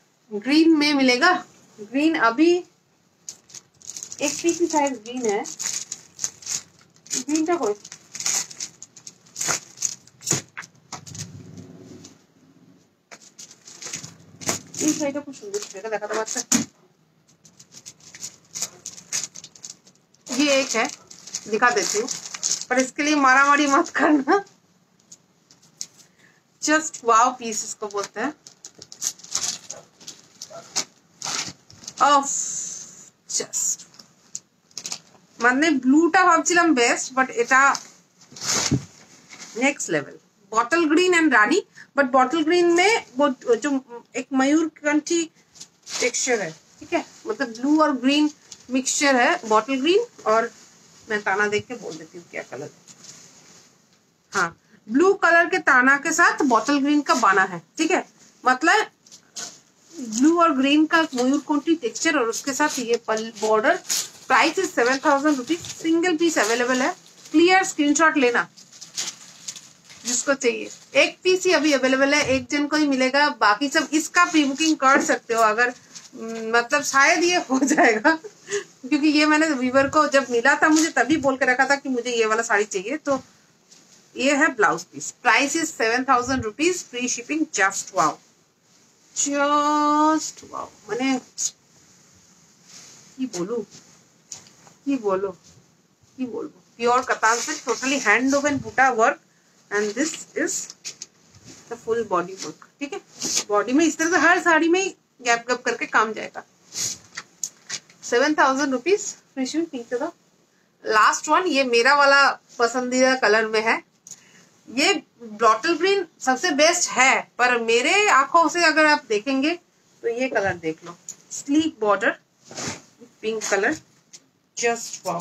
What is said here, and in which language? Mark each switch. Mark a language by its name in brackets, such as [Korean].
[Hindi] Green में मिलेगा, green अभी एक पीस की साइज ग्रीन है, ग्रीनটা কই, [Bangla] এই শাড়িটা খুব সুন্দর, এটা দেখাতে পারছে। [Hindi] ये एक है, दिखा देती हूँ, पर इसके लिए मारामारी मत करना। जस्ट वाव पीस इसको बोलते हैं। [Bangla] ऑफ जस्ट মানে ব্লুটা ভাবছিলাম বেস্ট, বাট এটা [Hindi] next level. Bottle green and Rani, but bottle green में वो जो एक मयूरकंठी टेक्सचर है, ठीक है, मतलब ब्लू और ग्रीन मिक्सचर है बॉटल ग्रीन। और मैं ताना देख के बोल देती हूँ क्या कलर है। हाँ, ब्लू कलर के ताना के साथ बॉटल ग्रीन का बाना है, ठीक है, मतलब ब्लू और ग्रीन का मयूरकंठी टेक्सचर, और उसके साथ ये border. Price is 7,000 rupees. Single piece available है, क्लियर स्क्रीनशॉट लेना जिसको चाहिए। एक पीस ही अभी अवेलेबल है, एक जन को ही मिलेगा, बाकी सब इसका प्री बुकिंग कर सकते हो अगर, मतलब शायद ये हो जाएगा, क्योंकि ये मैंने वीवर को जब मिला था मुझे तभी बोल के रखा था कि मुझे ये वाला साड़ी चाहिए। तो ये है blouse piece. Price is 7,000 rupees free shipping. [English] just wow, just wow, [Bangla] মানে কি বলবো কি বলবো, পিওর কাতান সিল্ক, টোটালি হ্যান্ড ওভেন বুটা work, [English] And this is the full body work. [Hindi] ठीक है, बॉडी में इस तरह से हर साड़ी में गैप गैप करके काम जाएगा। 7,000 रुपीज फ्री शिपिंग। पिंक का लास्ट वन, ये मेरा वाला पसंदीदा कलर में है। ये बॉटल ग्रीन सबसे बेस्ट है, पर मेरे आंखों से अगर आप देखेंगे तो ये कलर देख लो, sleek border pink colour, just wow.